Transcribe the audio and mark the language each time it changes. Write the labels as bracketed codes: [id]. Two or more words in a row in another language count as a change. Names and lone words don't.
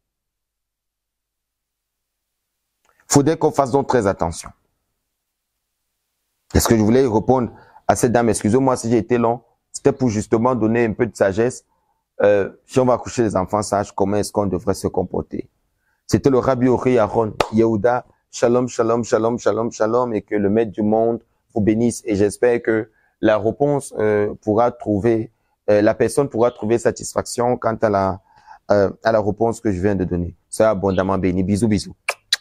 [fr] Il faudrait qu'on fasse donc très attention. Est-ce que je voulais répondre à cette dame? Excusez-moi si j'ai été long. C'était pour justement donner un peu de sagesse. Si on va coucher les enfants sages, comment est-ce qu'on devrait se comporter? C'était le Rabbi Ori Aaron Yehuda. [he] שלום, שלום, שלום, שלום, שלום. [fr] Et que le Maître du monde vous bénisse. Et j'espère que la réponse pourra trouver, la personne pourra trouver satisfaction quant à la réponse que je viens de donner. Soyez abondamment béni. Bisous, bisous.